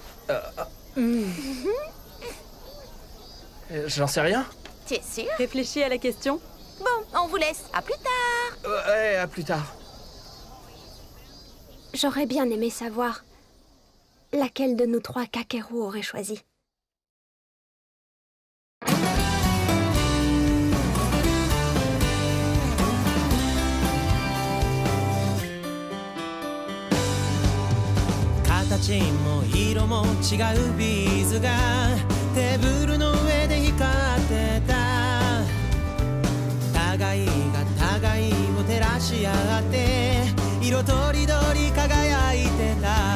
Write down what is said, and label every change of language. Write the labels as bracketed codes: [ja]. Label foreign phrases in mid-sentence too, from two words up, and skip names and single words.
[fr] J'en sais rien. Tu es sûr? Réfléchis à la question. Bon, on vous laisse. À plus tard. Ouais, à plus tard. J'aurais bien aimé savoir laquelle de nous 3 Kakeru aurait choisi. [ja] 形も色も違うビーズがテーブルの上で光ってた互いが互いを照らし合って色とりどり輝いてた